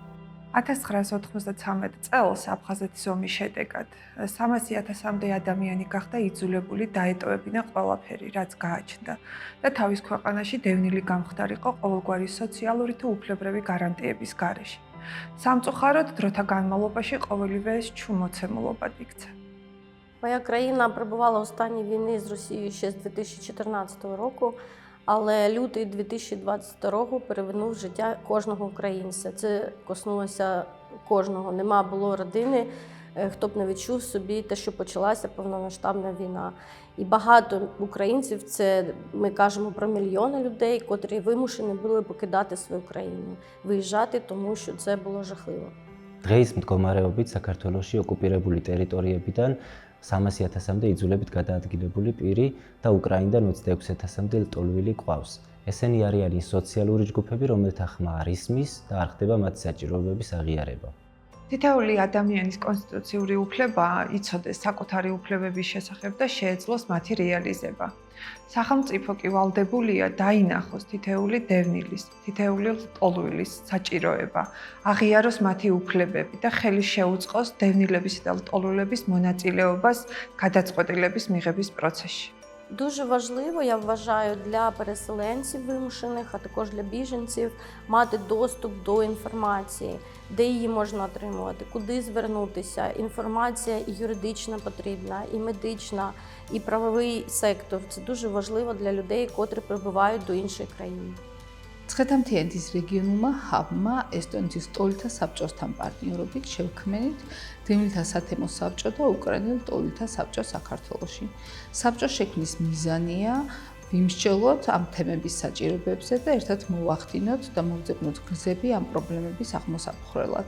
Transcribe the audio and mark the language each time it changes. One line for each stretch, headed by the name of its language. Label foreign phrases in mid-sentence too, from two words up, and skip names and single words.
Georgian: 1993 წელს აფხაზეთის ომის შედეგად 300,000-მდე ადამიანი გახდა იძულებული დაეტოვებინა ყველაფერი, რაც გააჩნდა და თავის ქვეყანაში დევნილი გამხდარიყო ყოველგვარი სოციალური თუ უფლებრივი გარანტიების გარეშე. Самწუხაროდ, დროთა განმავლობაში ყოველივე ეს чумоцемулобად იქცა.
Ukrainian: Моя країна перебувала у стані війни з Росією ще з 2014 року, але лютий 2022 перевернув життя кожного українця. Це коснулося кожного. Нема було родини, хто б не відчув собі те, що почалася повномасштабна війна. І багато українців, це ми кажемо про мільйони людей, котрі вимушені були покидати свою країну, виїжджати, тому що це було жахливо.
Georgian: დღეის მდგომარეობით საქართველოში ოკუპირებული ტერიტორიებიდან 300,000-მდე იძულებით გადაადგილებული პირი და უკრაინიდან 26,000-მდე ლტოლვილი ყავს. ესენი არიან ის სოციალური ჯგუფები, რომელთა ხმა არ ისმის და არ ხდება მათი საჭიროებების აღიარება. თითოეული ადამიანის კონსტიტუციური უფლება იცოდეს საკუთარი უფლებების შესახებ და შეეძლოს მათი რეალიზება. სახელმწიფო კი ვალდებულია დაინახოს თითოეული დევნილის, თითოეული ლტოლვილის საჭიროება, აღიაროს მათი უფლებები და ხელი შეუწყოს девнилების და ლტოლვილების მონაწილეობას გადაწყვეტილების მიღების პროცესში.
Ukrainian: Дуже важливо, я вважаю, для переселенців вимушених, а також для біженців мати доступ до інформації, де її можна отримувати, куди звернутися. Інформація і юридична потрібна, і медична, і правовий сектор. Це дуже важливо для людей, котрі прибувають до іншої країни.
Georgian: ცხეთამთიანეთის რეგიონულმა ჰაბმა ესტონეთის ლტოლვილთა საბჭოსთან პარტნიორობით შევქმნით დევნილთა სათემო საბჭო და უკრაინელ ლტოლვილთა საბჭო საქართველოში. საბჭოს შექმნის მიზანია ვიმსჯელოთ ამ თემების საჭიროებებზე და ერთად მოვახდინოთ და მოვძებნოთ გზები ამ პრობლემების აღმოსაფხრელად.